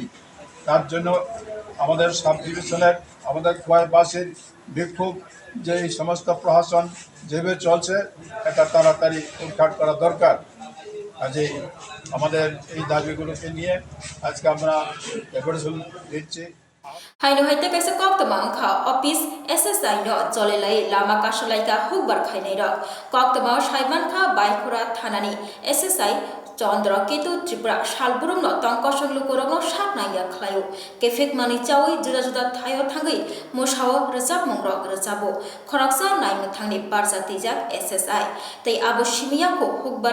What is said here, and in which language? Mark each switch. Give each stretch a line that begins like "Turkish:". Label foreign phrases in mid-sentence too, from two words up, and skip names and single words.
Bangla: তার জন্য আমাদের সাব ডিভিশনের আমাদের খোয়াইবাসীর বিক্ষোভ যে এই সমস্ত প্রশাসন যেভাবে চলছে এটা তাড়াতাড়ি উৎখাট করা দরকার। কাজেই আমাদের এই দাবিগুলোকে নিয়ে আজকে আমরা ডেপুটেশন দিচ্ছি।
Kok Borok: Haino haite kaisa kok tamang kha office SSI no jolelai lama kasolaika hukbar khainai rok kok tamang saiman kha baikura thanani SSI Chandra Ketu Tripura Shalburum no tangkosong lukorong no saknaya khlayo kefek mani chawi juda juda thayo thangai mosawo rejab mongrok rejabo khoraksa naimno thangni barjatijak SSI tei abo simia ko hukbar